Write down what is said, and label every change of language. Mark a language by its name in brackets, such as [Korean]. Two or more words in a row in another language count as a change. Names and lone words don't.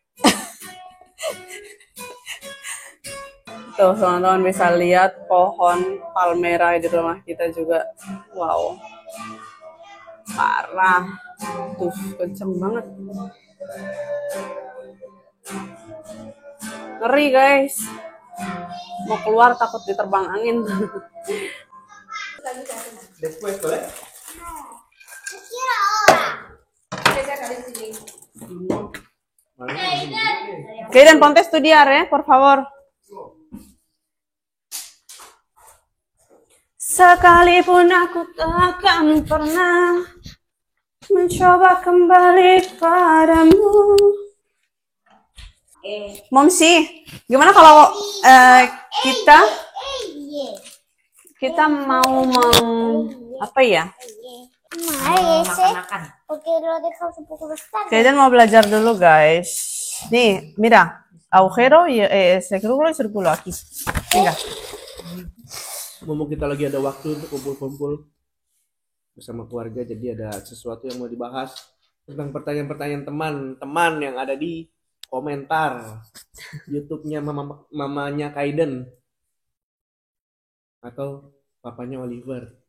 [Indonesian] Tuh teman-teman bisa lihat pohon palmera di rumah kita juga. Wow. Parah. Tuh kenceng banget. Ngeri guys. Mau keluar takut diterbang angin. [Spanish] Después, ¿vale? Kaiden, ponte a estudiar, por favor. [Indonesian] Sekalipun aku takkan pernah mencoba kembali padamu. Momsi, gimana kalau kita mau apa ya? Kaiden mau belajar dulu guys. Nih, [Spanish] mira, agujero y círculo y círculo aquí. Venga. [Indonesian] Ngomong kita lagi ada waktu untuk kumpul-kumpul bersama keluarga, jadi ada sesuatu yang mau dibahas tentang pertanyaan-pertanyaan teman-teman yang ada di komentar YouTube-nya mamanya Kaiden atau papanya Oliver.